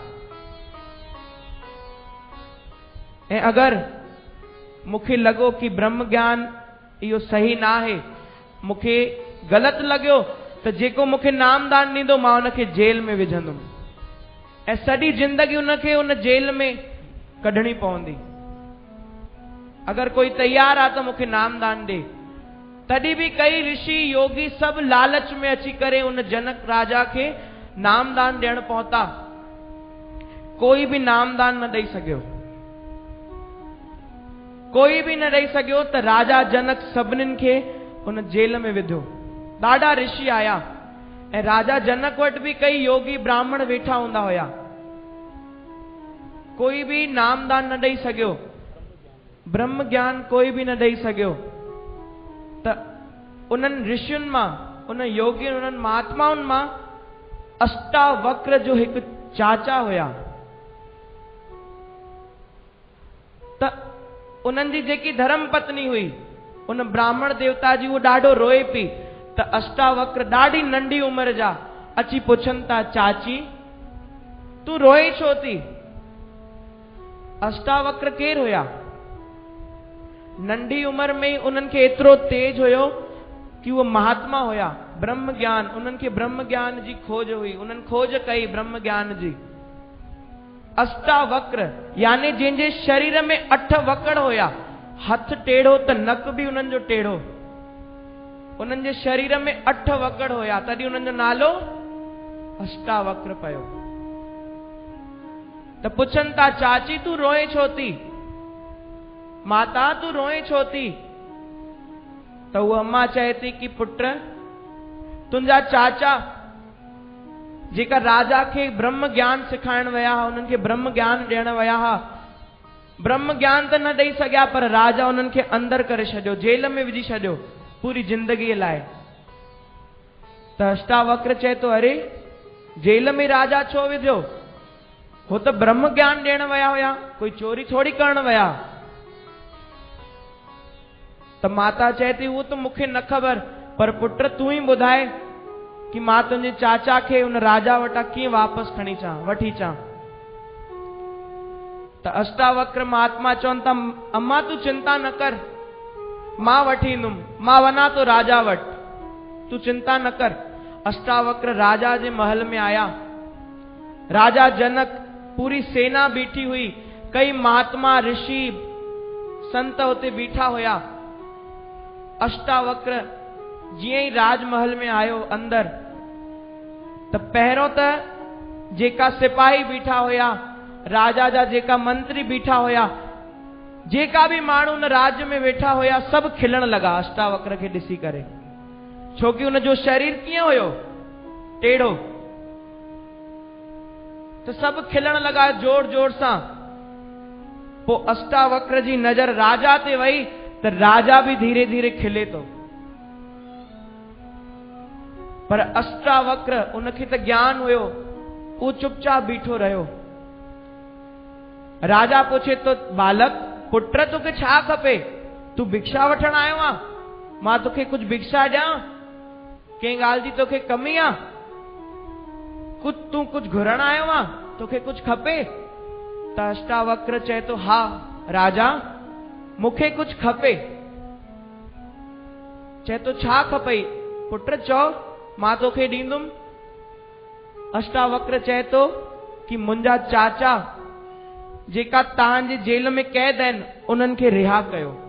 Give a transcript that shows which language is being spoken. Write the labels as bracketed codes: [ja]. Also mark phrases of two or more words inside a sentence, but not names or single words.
[sd] ऐं अगर मूंखे लॻो कि ब्रह्म ज्ञान इहो सही न आहे, मूंखे ग़लत लॻियो, त जेको मूंखे नामदान ॾींदो मां उनखे जेल में विझंदुमि ऐं सॼी जिंदगी उनखे उन जेल में कढणी पवंदी। अगर कोई तैयार आहे त मूंखे नामदान ॾे। तॾहिं भी कई ऋषि योगी सब लालच में अची करे उन जनक राजा खे नामदान ॾियण पहुता। कोई भी नामदान न ॾेई सघियो। कोई भी न रही सघियो त राजा जनक सभिनीनि खे उन जेल में विधो। ॾाढा ऋषि आया ऐं राजा जनक वटि बि कई योगी ब्राह्मण वेठा हूंदा हुया, कोई भी नामदान न ॾेई सघियो, ब्रह्म ज्ञान कोई भी न ॾेई सघियो। त उन्हनि ऋषियुनि मां, उन योगियुनि, उन्हनि महात्माउनि मां अष्टावक्र जो हिकु चाचा हुया। त उन्हनि जी जेकी धर्म पत्नी हुई उन ब्राह्मण देवता जी, वो ॾाढो रोए पई। त अष्टावक्र ॾाढी नंढी उमिरि जा अची पुछनि था, चाची तूं रोए छो थी? अष्टावक्र केर हुया? नंढी उमिरि में उन्हनि खे एतिरो तेज हुयो कि वो महात्मा हुया। ब्रह्म ज्ञान, उन्हनि खे ब्रह्म ज्ञान जी खोज हुई, उन्हनि खोज कई ब्रह्म ज्ञान जी। अष्टावक्र यानी जंहिंजे शरीर में 8 वकड़ हुया, हथ टेढ़ो त नक भी उन्हनि जो टेढ़ो, उन्हनि जे शरीर में 8 वकड़ हुया, तॾहिं उन्हनि जो नालो अष्टावक्र पयो। त पुछनि था, चाची तूं रोए छो थी? माता तूं रोए छो थी? त उहा अम्मा चए थी कि पुट, तुंहिंजा चाचा जेका राजा खे ब्रह्म ज्ञान सिखाइण विया हुआ, उन्हनि खे ब्रह्म ज्ञान ॾियण विया हुआ, ब्रह्म ज्ञान त न ॾेई सघिया, पर राजा उन्हनि खे अंदर करे छॾियो, जेल में विझी छॾियो पूरी जिंदगीअ लाइ। त अष्टावक्र चए थो, अरे जेल में राजा छो विधियो? हो त ब्रह्म ज्ञान ॾियण विया हुया, कोई चोरी थोड़ी करण विया। त माता चए थी, वो त मूंखे न ख़बर, पर पुट तूं ई ॿुधाए कि मां तुंहिंजे चाचा खे उन राजा वटां कीअं वापसि वठी अचां। त अष्टावक्र महात्मा चवनि था, अम्मा तूं चिंता न कर, मां वठी ईंदुमि, मां वञा तो राजा वटि, तूं चिंता न कर। अष्टावक्र राजा जे महल में आया। राजा जनक, पूरी सेना बीठी हुई, कई महात्मा ऋषि संत उते बीठा हुया। अष्टावक्र जीअं ई राजमहल में आयो अंदर, त पहिरों त जेका सिपाही बीठा हुया, राजा जा जेका मंत्री बीठा हुया, जेका भी माण्हू उन राज्य में वेठा हुया, सभु खिलण लगा अष्टावक्र खे ॾिसी करे, छोकि उनजो शरीर कीअं हुयो? टेढ़ो। त सभु खिलण लगा जोर जोर सां। पोइ अष्टावक्र जी नज़र राजा ते वई, त राजा भी धीरे धीरे खिले तो। पर अष्टावक्र, उनखे त ज्ञान हुयो, वो चुपचाप बीठो रहियो। राजा पूछे तो, बालक पुत्र तोखे छा खपे? तू भिक्षा वठण आयो आ? मां तोखे कुछ भिक्षा ॾियां? कंहिं ॻाल्हि जी तोखे कमी आ? तू कुछ घुरण आयो आ? तोखे कुछ खपे? त अष्टावक्र चए तो, हा राजा मूंखे कुछ खपे। चए तो, छा खपई? पुत्र चओ, मां तोखे ॾींदुमि। अष्टावक्र चए तो कि मुंहिंजा चाचा जेका तव्हांजे जेल में कैद आहिनि, उन्हनि खे रिहा कयो।